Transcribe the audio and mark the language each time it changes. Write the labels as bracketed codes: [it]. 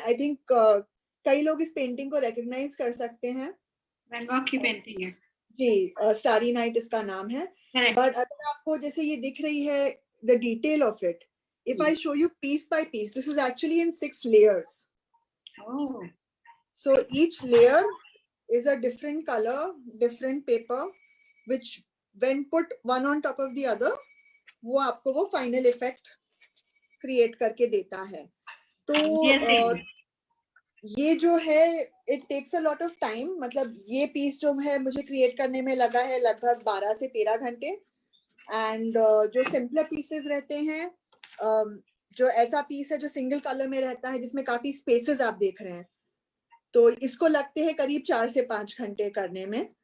[hi] I think कई लोग इस पेंटिंग को रिकॉग्नाइज कर सकते हैं। वैन गॉग की पेंटिंग है जी, स्टारी नाइट इसका नाम है। [en] But अगर आपको जैसे ये दिख रही है, the detail of it, if I show you piece by piece, this is actually in 6 layers. Oh. So each layer is a different color, different paper, which when put one on top of the other, [hi] वो आपको वो final effect create करके देता है। तो ये जो है, [en] it takes a lot of time, [hi] मतलब ये piece जो है मुझे create करने में लगा है लगभग 12 से 13 घंटे। And जो simpler pieces रहते हैं, जो ऐसा पीस है जो सिंगल कलर में रहता है, जिसमें काफी स्पेसेस आप देख रहे हैं, तो इसको लगते हैं करीब 4 से 5 घंटे करने में।